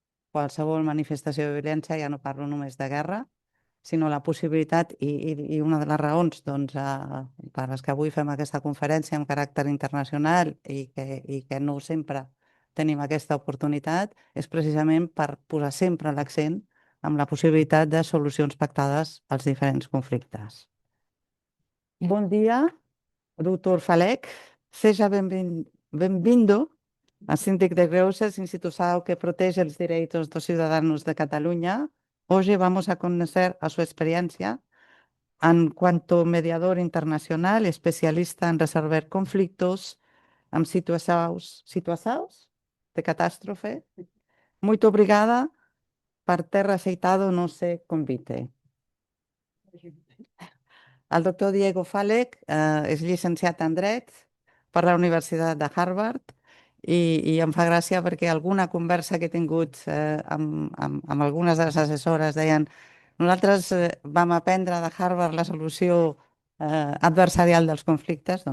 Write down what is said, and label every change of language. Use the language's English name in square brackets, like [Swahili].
[Catalan] qualsevol manifestació de violència, ja no parlo només de guerra, sinó la possibilitat, i una de les raons doncs, per les que avui fem aquesta conferència amb caràcter internacional i que no sempre tenim aquesta oportunitat, és precisament per posar sempre l'accent en la possibilitat de solucions pactades als diferents conflictes. [Portuguese] Bon dia, doutor Faleck. Seja bem-vindo a [Spanish] Síndic de Greuges, institución que protege los derechos de los ciudadanos de Cataluña. Hoy vamos a conocer a su experiencia en cuanto mediador internacional, especialista en resolver conflictos en situacions de catástrofe. [Portuguese] Muito obrigada per ter aceitado o nosso convite. [Catalan] El doctor Diego Faleck és llicenciat en Dret per la Universitat de Harvard, i em fa gràcia perquè alguna conversa que he tingut amb algunes de les assessores deien: nosaltres vam aprendre de Harvard la solució adversarial dels conflictes.